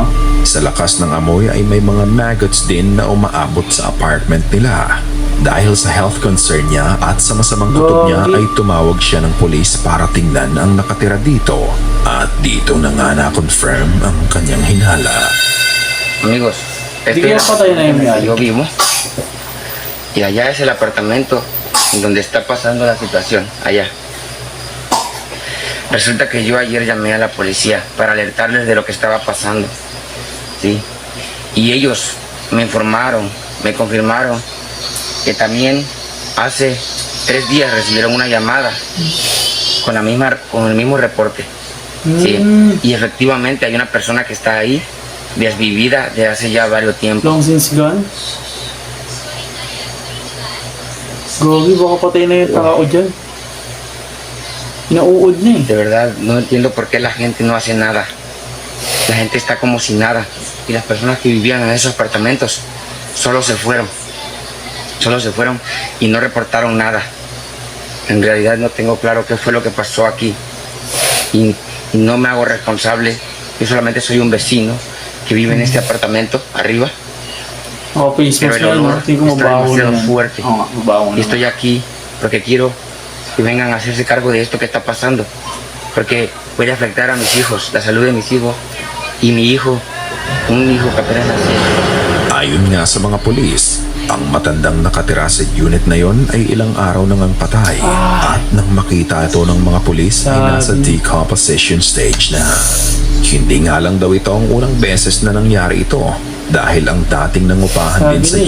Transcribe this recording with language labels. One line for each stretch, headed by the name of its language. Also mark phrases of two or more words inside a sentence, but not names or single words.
Filipino: Sa lakas ng amoy ay may mga maggots din na umaabot sa apartment nila. Dahil sa health concern niya at sa masamang kutob niya Gogi. ay tumawag siya ng pulis para tingnan ang nakatira dito. At dito na nga na-confirm ang kanyang hinala.
Spanish: Amigos,
Filipino: Di kaya patay na yung
Spanish: donde
Filipino: may
Spanish: yo vivo y allá es el apartamento en donde está pasando la situación, allá. Resulta que yo ayer llamé a la policía para alertarles de lo que estaba pasando, ¿sí? Y ellos me informaron, me confirmaron que también hace 3 días recibieron una llamada con el mismo reporte, ¿sí? Y efectivamente hay una persona que está ahí desvivida de hace ya varios tiempos.
English: Long since gone.
Filipino: Gogi, baka patay na yung tao dyan. Nauud na eh.
Spanish: De verdad, no entiendo por qué la gente no hace nada. La gente está como sin nada. Y las personas que vivían en esos apartamentos solo se fueron. Solo se fueron y no reportaron nada. En realidad no tengo claro qué fue lo que pasó aquí. Y no me hago responsable. Yo solamente soy un vecino que vive en este apartamento arriba.
Filipino: Ako face
Spanish: Pero
Filipino: mask
Spanish: el
Filipino: na yun,
Spanish: olor
Filipino: no? Tingin ko
Spanish: está
Filipino: mabaho na
Spanish: demasiado
Filipino: yan.
Spanish: fuerte.
Filipino: Oo nga, mabaho
Spanish: Y
Filipino: na.
Spanish: estoy aquí porque quiero que vengan a hacerse cargo de esto que está pasando. Porque puede afectar a mis hijos, la salud de mis hijos y mi hijo, un hijo que apenas nació.
Filipino: Ayon nga sa mga pulis, ang matandang nakatira sa unit na yon ay ilang araw nang ang patay. At nang makita ito ng mga pulis ay nasa Sabi.
English: decomposition stage
Filipino: na. Hindi nga lang daw ito ang unang beses na nangyari ito. Dahil ang dating nangupahan din sa